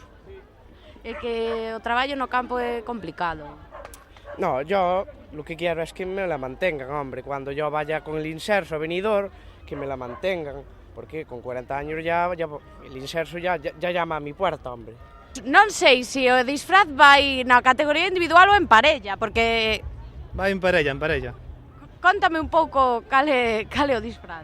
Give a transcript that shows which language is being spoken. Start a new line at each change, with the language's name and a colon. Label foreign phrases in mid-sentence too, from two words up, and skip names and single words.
Galician: É que o traballo no campo é complicado.
Spanish: No, yo lo que quiero es que me la mantengan, hombre. Cuando yo vaya con el inserso a venidor, que me la mantengan. Porque con 40 años ya el inserso ya llama a mi puerta, hombre.
Galician: Non sei se o disfraz vai na categoría individual ou en parella, porque... Vai en parella, en parella. Contame un pouco cal é o disfraz.